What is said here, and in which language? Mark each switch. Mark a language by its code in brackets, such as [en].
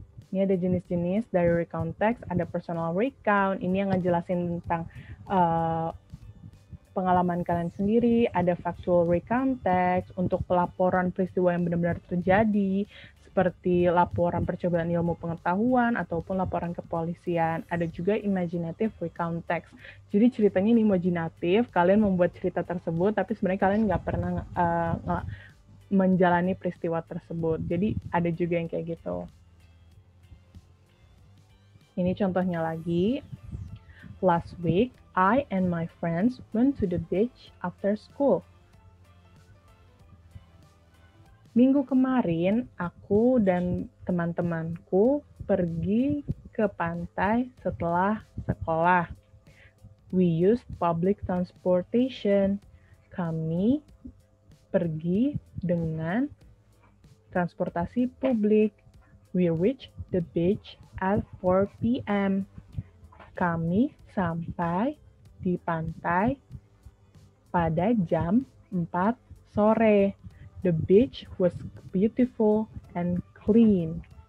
[id] Ini ada jenis-jenis dari recount text, ada personal recount, ini yang ngejelasin tentang pengalaman kalian sendiri, ada factual recount text untuk pelaporan peristiwa yang benar-benar terjadi, seperti laporan percobaan ilmu pengetahuan ataupun laporan kepolisian. Ada juga imaginative recount text. Jadi ceritanya ini imajinatif, kalian membuat cerita tersebut, tapi sebenarnya kalian nggak pernah menjalani peristiwa tersebut. Jadi ada juga yang kayak gitu. Ini contohnya lagi. [en] Last week, I and my friends went to the beach after school. [id] Minggu kemarin, aku dan teman-temanku pergi ke pantai setelah sekolah. [en] We used public transportation. [id] Kami pergi dengan transportasi publik. [en] We reached the beach at 4 p.m. [id] Kami sampai di pantai pada jam 4 sore. [en] The beach was beautiful and clean.